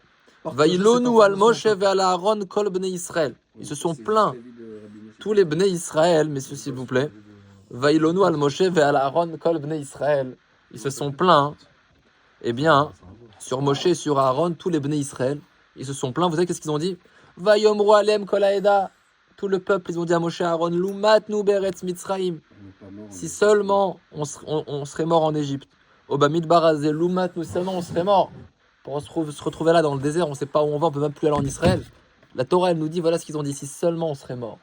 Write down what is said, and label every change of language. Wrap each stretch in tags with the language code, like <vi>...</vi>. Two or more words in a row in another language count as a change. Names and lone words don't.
<he>וילונו על משה ועל אהרן כל בני ישראל.</he> <fr>Ils se sont plaints. Tous les</fr> <he>בני ישראל,</he> <fr>messieurs, s'il vous plaît.</fr> <he>וילונו על משה ועל אהרן כל בני ישראל.</he> <fr>Ils se sont plaints. Eh bien, sur Moshe et sur Aaron, tous les</fr> <he>בני ישראל,</he> <fr>ils se sont plaints. Vous savez qu'est-ce qu'ils ont dit?</fr> <he>ויאמרו אלהם כל העדה.</he> <fr>Tout le peuple, ils ont dit à Moshe et Aaron,</fr> <he>לו מתנו בארץ מצרים.</he> <fr>Si seulement on serait mort en Égypte.</fr> <he>או במדבר הזה, לו מת,</he> <fr>nous seulement on serait mort. Pour se retrouver là dans le désert, on ne sait pas où on va, on peut même plus aller en Israël. La Torah, elle nous dit, voilà ce qu'ils ont dit, si seulement on serait mort.</fr>